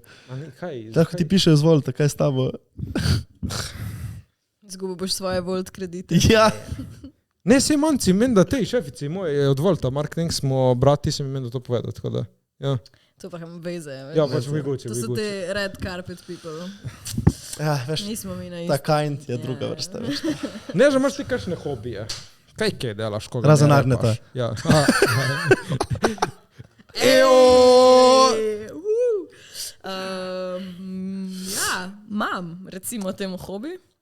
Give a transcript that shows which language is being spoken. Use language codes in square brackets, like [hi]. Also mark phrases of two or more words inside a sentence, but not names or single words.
[sl] A ne, kaj? Tako ti pišejo z volta, kaj s tabo? Izgubil boš svoje volt kredite. Ja. Ne, sej manci, men da tej šefici moji od Volta, Mark Tank smo brati, sem imen da to povedal, tako da. Ja, To pa kam veze. ja pač Viguči, To so Viguči. [en] te red carpet people. [sl] Ja, veš, Nismo mi na ta isto. kind je Ja, druga ja. vrsta, veš. Ne, že imaš ti kakšne hobije. Kaj delaš, koga Razen ne Arneta. repaš? Ja. Ja, imam, recimo temu hobi.